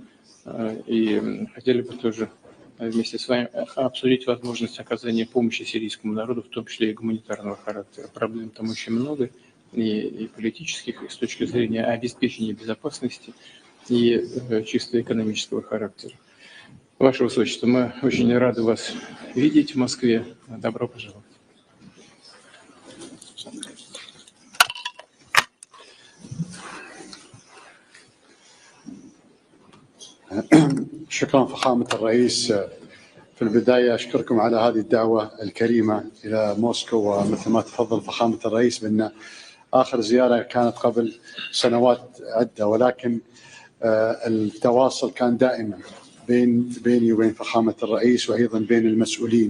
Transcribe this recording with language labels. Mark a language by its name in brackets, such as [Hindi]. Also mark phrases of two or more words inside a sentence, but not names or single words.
[Russian] И хотели бы тоже вместе с вами обсудить возможность оказания помощи сирийскому народу, в том числе и гуманитарного характера. Проблем там очень много, и политических, и с точки зрения обеспечения безопасности, и чисто экономического характера. Ваше Высочество, мы очень рады вас видеть в Москве. Добро пожаловать. [Arabic] شكرا فخامة الرئيس. في البداية أشكركم على هذه الدعوة الكريمة إلى موسكو، ومثل ما تفضل فخامة الرئيس بأن آخر زيارة كانت قبل سنوات عدة، ولكن التواصل كان دائما بيني وبين فخامة الرئيس وأيضا بين المسؤولين.